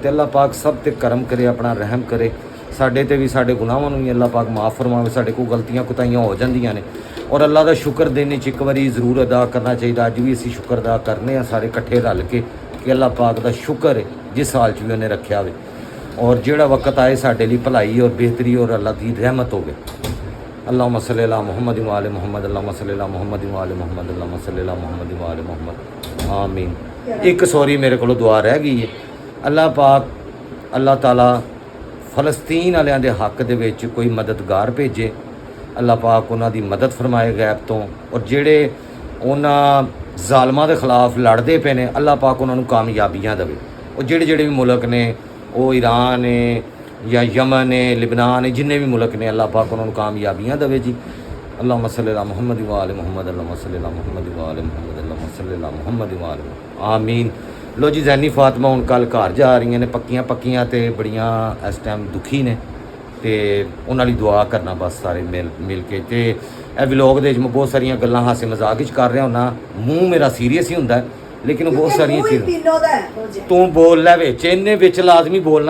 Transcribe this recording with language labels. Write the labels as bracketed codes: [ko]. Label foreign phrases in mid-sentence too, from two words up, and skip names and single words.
[pa] ਤੇ ਅੱਲਾਹ ਪਾਕ ਸਭ ਤੇ ਕਰਮ ਕਰੇ, ਆਪਣਾ ਰਹਿਮ ਕਰੇ। ਸਾਡੇ ਤੇ ਵੀ ਸਾਡੇ ਗੁਨਾਹਾਂ ਨੂੰ ਵੀ ਅੱਲਾਹ ਪਾਕ ਮਾफ़ ਫਰਮਾਵੇ। ਸਾਡੇ ਕੋਲ ਗਲਤੀਆਂ ਕੁਤਾਈਆਂ ਹੋ ਜਾਂਦੀਆਂ ਨੇ ਔਰ ਅੱਲਾਹ ਦਾ ਸ਼ੁਕਰ ਦਿਨ 'ਚ ਇੱਕ ਵਾਰੀ ਜ਼ਰੂਰ ਅਦਾ ਕਰਨਾ ਚਾਹੀਦਾ। ਅੱਜ ਵੀ ਅਸੀਂ ਸ਼ੁਕਰ ਅਦਾ ਕਰਨੇ ਆ ਸਾਰੇ ਇਕੱਠੇ ਰਲ ਕੇ ਕਿ ਅੱਲਾਹ ਪਾਕ ਦਾ ਸ਼ੁਕਰ ਹੈ ਜਿਸ ਹਾਲ 'ਚ ਵੀ ਉਹਨੇ ਰੱਖਿਆ ਹੋਵੇ ਔਰ ਜਿਹੜਾ ਵਕਤ ਆਏ ਸਾਡੇ ਲਈ ਭਲਾਈ ਔਰ ਬਿਹਤਰੀ ਔਰ ਅੱਲਾਹ ਦੀ ਰਹਿਮਤ ਹੋਵੇ। [ar] اللهم صل على محمد وآل محمد اللهم صل على محمد وآل محمد اللهم صل على محمد وآل محمد آمين. [ur] ایک سوری میرے کو دعا رہ گئی ہے. [pa] ਅੱਲਾਹ ਪਾਕ ਅੱਲਾਹ ਤਾਲਾ ਫ਼ਲਸਤੀਨ ਵਾਲਿਆਂ ਦੇ ਹੱਕ ਦੇ ਵਿੱਚ ਕੋਈ ਮਦਦਗਾਰ ਭੇਜੇ। ਅੱਲਾਹ ਪਾਕ ਉਨ੍ਹਾਂ ਦੀ ਮਦਦ ਫ਼ਰਮਾਏ ਗ਼ੈਬ ਤੋਂ ਔਰ ਜਿਹੜੇ ਉਨ੍ਹਾਂ ਜ਼ਾਲਮਾਂ ਦੇ ਖਿਲਾਫ ਲੜਦੇ ਪਏ ਨੇ ਅੱਲਾਹ ਪਾਕ ਉਹਨਾਂ ਨੂੰ ਕਾਮਯਾਬੀਆਂ ਦੇਵੇ। ਉਹ ਜਿਹੜੇ ਵੀ ਮੁਲਕ ਨੇ ਉਹ ਈਰਾਨ ਹੈ ਜਾਂ ਯਮਨ ਹੈ, ਲਿਬਨਾਨ ਹੈ, ਜਿੰਨੇ ਵੀ ਮੁਲਕ ਨੇ ਅੱਲਾਹ ਪਾਕ ਉਹਨਾਂ ਨੂੰ ਕਾਮਯਾਬੀਆਂ ਦੇਵੇ ਜੀ। [ar] ਅੱਲਾਹੁम्मा صل على محمد وآل محمد اللهم صل على محمد وآل محمد اللهم صل على محمد وآل آمين. [pa] ਲੋ ਜੀ ਜ਼ੈਨੀ ਫ਼ਾਤਿਮਾ ਹੁਣ ਕੱਲ ਘਰ ਜਾ ਰਹੀਆਂ ਨੇ ਪੱਕੀਆਂ ਤੇ ਬੜੀਆਂ ਇਸ ਟਾਈਮ ਦੁਖੀ ਨੇ ਤੇ ਉਹਨਾਂ ਲਈ ਦੁਆ ਕਰਨਾ ਬਸ ਸਾਰੇ ਮਿਲ ਕੇ। ਤੇ ਇਹ ਵਲੌਗ ਦੇ ਵਿੱਚ ਮੈਂ ਬਹੁਤ ਸਾਰੀਆਂ ਗੱਲਾਂ ਹਾਸੇ ਮਜ਼ਾਕ ਵਿੱਚ ਕਰ ਰਿਹਾ ਹੁੰਨਾ। ਮੂੰਹ ਮੇਰਾ ਸੀਰੀਅਸ ਹੀ ਹੁੰਦਾ ਲੇਕਿਨ ਬਹੁਤ ਸਾਰੀਆਂ ਚੀਜ਼ਾਂ ਤੂੰ ਬੋਲ ਲੈ ਵਿੱਚ ਇਹਨੇ ਵਿੱਚ ਲਾਜ਼ਮੀ ਬੋਲਣਾ।